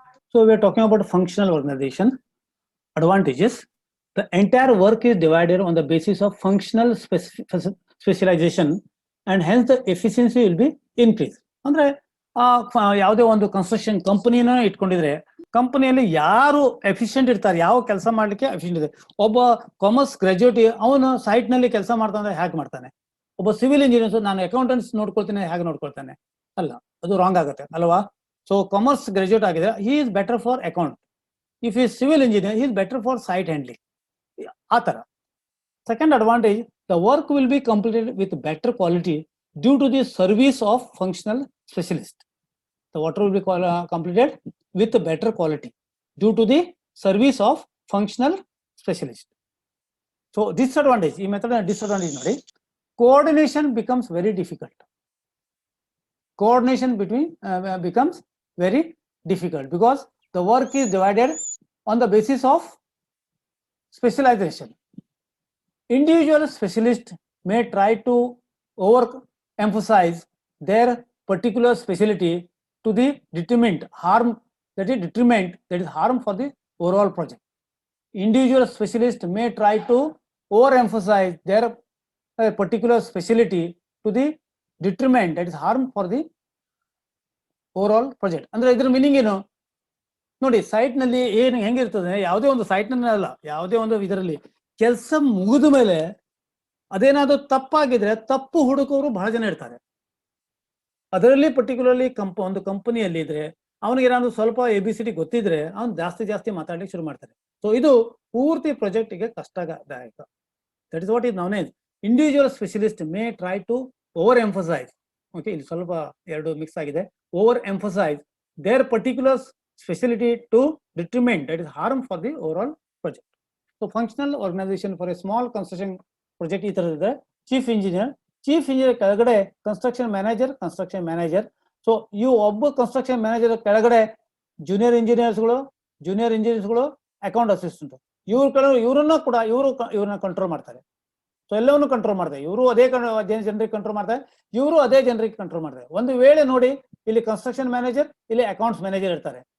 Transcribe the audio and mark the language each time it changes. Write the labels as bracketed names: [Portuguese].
[English] So we are talking about functional organization. Advantages. The entire work is divided on the basis of functional specialization and hence the efficiency will be increased. [Kannada] ಅಂದ್ರೆ ಯಾವುದೇ ಒಂದು construction ಕಂಪನಿನ ಇಟ್ಕೊಂಡಿದ್ರೆ ಕಂಪನಿಯಲ್ಲಿ ಯಾರು efficient ಇರ್ತಾರೆ, ಯಾವ ಕೆಲಸ ಮಾಡ್ಲಿಕ್ಕೆ ಎಫಿಷಿಯಂಟ್ ಇದೆ. ಒಬ್ಬ ಕಾಮರ್ಸ್ ಗ್ರಾಜ್ಯುಯೇಟ್ ಅವನು ಸೈಟ್ ನಲ್ಲಿ ಕೆಲಸ ಮಾಡ್ತಾನೆ, ಹೇಗೆ ಮಾಡ್ತಾನೆ? ಒಬ್ಬ ಸಿವಿಲ್ ಇಂಜಿನಿಯರ್ಸ್ ನಾನು ಅಕೌಂಟೆಂಟ್ಸ್ ನೋಡ್ಕೊಳ್ತೀನಿ, ಹೇಗೆ ನೋಡ್ಕೊಳ್ತಾನೆ? ಅಲ್ಲ, ಅದು ರಾಂಗ್ ಆಗುತ್ತೆ ಅಲ್ವಾ? [English] so commerce graduate [Kannada] ಆಗಿದ್ರೆ [English] He is better for account. If he is civil engineer, he is better for site handling. Second advantage, the work will be completed with better quality due to the service of functional specialist. The work will be completed with better quality due to the service of functional specialist. So disadvantage, [Kannada] ಈ method disadvantage ನೋಡಿ, [English] coordination becomes very difficult. Coordination between becomes very difficult because the work is divided on the basis of specialization. Individual specialists may try to overemphasize their particular specialty to the detriment that is harm for the overall project. Individual specialists may try to overemphasize their particular specialty to the detriment that is harm for the overall project. [Kannada] ಅಂದ್ರೆ ಇದರ meaning ಏನು ನೋಡಿ, site ನಲ್ಲಿ ಏನು ಹೆಂಗಿರ್ತದೆ, ಯಾವುದೇ ಒಂದು site ನಲ್ಲಿ ಅಲ್ಲ, ಯಾವುದೇ ಒಂದು ಇದರಲ್ಲಿ ಕೆಲಸ ಮುಗಿದ ಮೇಲೆ ಅದೇನಾದ್ರು ತಪ್ಪಾಗಿದ್ರೆ ತಪ್ಪು ಹುಡುಕೋರು ಬಹಳ ಜನ ಇರ್ತಾರೆ. ಅದರಲ್ಲಿ ಪರ್ಟಿಕ್ಯುಲರ್ಲಿ ಒಂದು ಕಂಪನಿಯಲ್ಲಿ ಇದ್ರೆ ಅವನಿಗೆ ಏನಾದ್ರು ಸ್ವಲ್ಪ ABCD ಗೊತ್ತಿದ್ರೆ ಅವ್ನು ಜಾಸ್ತಿ ಮಾತಾಡ್ಲಿಕ್ಕೆ ಶುರು ಮಾಡ್ತಾರೆ. ಸೊ ಇದು ಪೂರ್ತಿ ಪ್ರಾಜೆಕ್ಟ್ ಗೆ ಕಷ್ಟದಾಯಕ. [English] That is what is known as individual specialist may try to over emphasise. [Kannada] Okay, ಇಲ್ಲಿ ಸ್ವಲ್ಪ ಎರಡು ಮಿಕ್ಸ್ ಆಗಿದೆ. [English] Over emphasise their particular specialty to detriment that is harm for the overall project. So functional organization for a small construction project is the chief engineer [Kannada] ಕೆಳಗಡೆ [English] construction manager. So you [Kannada] ಒಬ್ಬ construction manager ಕೆಳಗಡೆ junior ಇಂಜಿನಿಯರ್ಸ್ಗಳು account assistant ಇವ್ರನ್ನ control ಮಾಡ್ತಾರೆ. So ಎಲ್ಲವನ್ನು control ಮಾಡ್ತಾರೆ. ಇವರು ಅದೇ ಜನರಿಗೆ ಕಂಟ್ರೋಲ್ ಮಾಡ್ತಾರೆ, ಇವರು ಅದೇ ಜನರಿಗೆ ಕಂಟ್ರೋಲ್ ಮಾಡ್ತಾರೆ. ಒಂದು ವೇಳೆ ನೋಡಿ, ಇಲ್ಲಿ ಕನ್ಸ್ಟ್ರಕ್ಷನ್ ಮ್ಯಾನೇಜರ್, ಇಲ್ಲಿ ಅಕೌಂಟ್ಸ್ ಮ್ಯಾನೇಜರ್ ಇರ್ತಾರೆ.